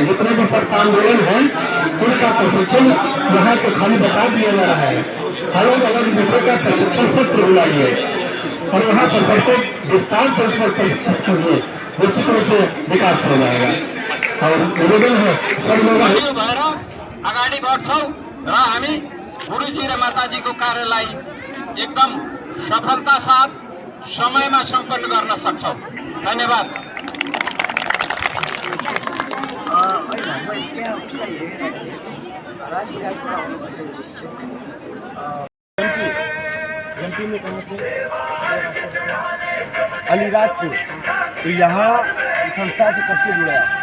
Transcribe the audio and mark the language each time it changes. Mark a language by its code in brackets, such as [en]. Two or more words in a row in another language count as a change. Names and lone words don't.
[hi] जितने भी सब आंदोलन है उनका प्रशिक्षण यहाँ तो खाली बता दिया जा रहा है, अलग अलग विषय का प्रशिक्षण सत्र बुलाइए और यहाँ पर सबको विस्तार से उसमें प्रशिक्षण कीजिए, निश्चित रूप से विकास हो जाएगा। और निवेदन है सब लोग [ne] अगाडि बढ्छौँ र हामी गुरुजी र माताजीको कार्यलाई एकदम सफलता साथ समयमा सम्पन्न गर्न सक्छौँ। धन्यवाद। [hi] एमपी में कहीं से अलीराजपुर, तो यहाँ संस्था से कब से जुड़ा?